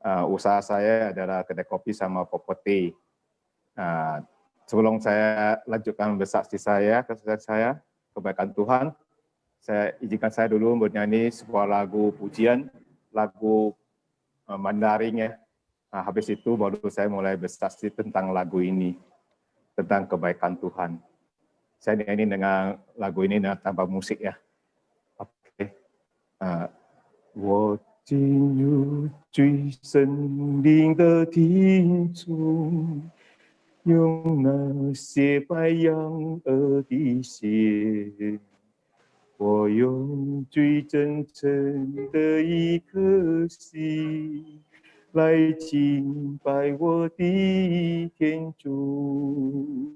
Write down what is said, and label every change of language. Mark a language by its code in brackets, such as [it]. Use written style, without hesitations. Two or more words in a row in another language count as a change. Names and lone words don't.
[id] usaha saya adalah kedai kopi sama properti. Sebelum saya lanjutkan bersaksi saya, kesaksian saya, kebaikan Tuhan, saya izinkan saya dulu bernyanyi sebuah lagu pujian, lagu Mandarin ya. Habis itu baru saya mulai bersaksi tentang lagu ini, tentang kebaikan Tuhan. Saya nyanyi dengan lagu ini dengan tambah musik ya. Oke. [zh] 我进入最森林的听中，用那些白羊儿的血，我用最真诚的一颗心来敬拜我的天主。